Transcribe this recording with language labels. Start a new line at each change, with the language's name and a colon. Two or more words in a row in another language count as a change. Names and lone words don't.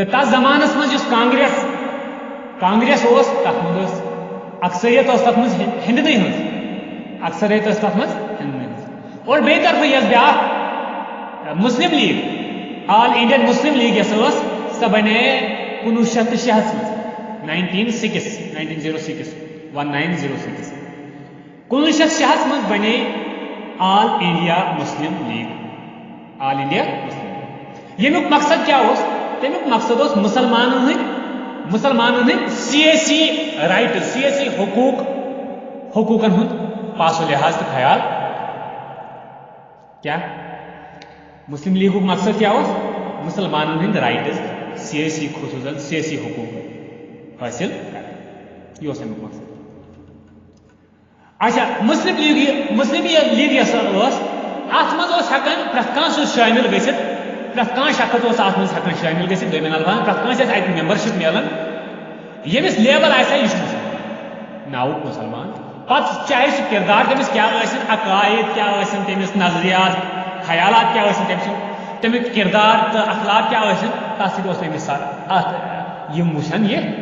Kashmiri: تتھ زمانس منٛز یُس کانگریس اوس تتھ منٛز ٲس اکثریت ٲس تتھ منٛز ہندنٕے ہٕنٛز اکثریت ٲس تتھ منٛز ہندنٕے ہٕنٛز اور بیٚیہِ طرفہٕ یۄس بیٛاکھ مسلم لیگ آل انڈین مسلم لیگ یۄس ٲس سۄ بنے 1906 منٛز 1906 منٛز بنے آل انڈیا مسلم لیگ ییٚمیُک مقصد کیٛاہ اوس تمیُک مقصد اوس مسلمانن ہٕنٛدۍ سیٲسی رائٹ سیٲسی حقوٗقن ہُنٛد پاس و لحاظ تہٕ خیال کیا مسلم لیگُک مقصد کیا اوس مسلمانن ہٕنٛدۍ رائٹس سیٲسی خصوٗصاً سیٲسی حقوٗق حٲصِل کرٕنۍ یہِ اوس امیُک مقصد اچھا مسلم لیگ یۄس ٲس اتھ منٛز اوس ہٮ۪کان پرٛٮ۪تھ کانٛہہ سُہ شٲمِل گٔژھِتھ پرٛٮ۪تھ کانٛہہ شخص اوس اتھ منٛز ہٮ۪کان شٲمِل گٔژھِتھ دوٚیمٮ۪ن الفاظن پرٛٮ۪تھ کٲنٛسہِ ٲسۍ اتہِ ممبرشِپ میلان ییٚمِس لیبل آسہِ ہا یہِ چھُ مسلمان ناوُک مسلمان پتہٕ چاہے سُہ کردار تٔمِس کیٛاہ ٲسِن عقاید کیٛاہ ٲسِن تٔمِس نظریات خیالات کیٛاہ ٲسِن تٔمۍ سُنٛد تمیُک کردار تہٕ اخلاق کیٛاہ ٲسِن تتھ سۭتۍ اوس تٔمِس اتھ یِم وٕچھان یہِ